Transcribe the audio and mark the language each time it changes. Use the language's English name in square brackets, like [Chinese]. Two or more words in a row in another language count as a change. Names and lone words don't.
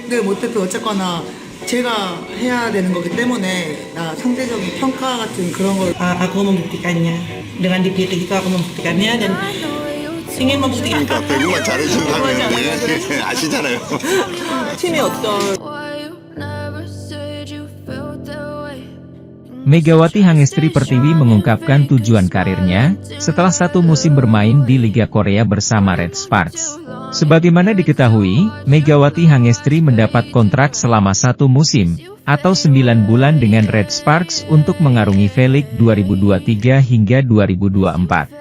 [Korean] 됐든 못됐든 어쨌거나 제가 해야 되는 거기 때문에 상대적인 평가 같은 그런 걸 [Indonesian] Aku membuktikannya. Dengan dipilih itu aku membuktikannya dan ingin membuktikan [Korean] 그러니까 배구가 잘해준다면 아시잖아요. 팀의 어떤 [Indonesian] Megawati Hangestri Pertiwi mengungkapkan tujuan karirnya, setelah satu musim bermain di Liga Korea bersama Red Sparks. Sebagaimana diketahui, Megawati Hangestri mendapat kontrak selama satu musim, atau 9 bulan dengan Red Sparks untuk mengarungi V-League 2023 hingga 2024.